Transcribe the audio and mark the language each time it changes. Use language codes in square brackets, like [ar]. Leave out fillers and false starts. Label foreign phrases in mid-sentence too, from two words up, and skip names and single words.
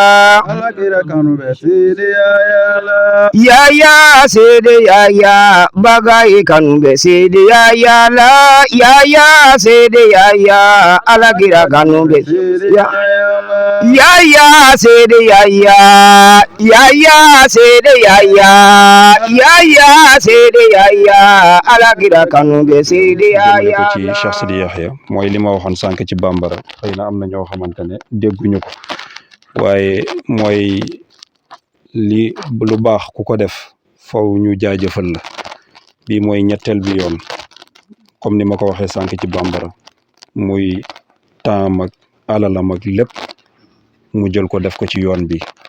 [wo] sede ya bagai kanube sede ya la ya sede ya alagira kanube ya sede ya sede ya sede ya alagira kanube sede ya ci Cheikh Sidi Yahya mooy li ma waxoon sànq ci bambara xëy na am na ñoo xamante ne dégguñu ko waaye mooy li lu baax ku ko def faw ñu jaajëfal la bii mooy ñetteel bi yoon comme ni ma ko waxee sànq ci bambara muy temps ak alalam ak lépp mu jël ko def ko ci yoon bi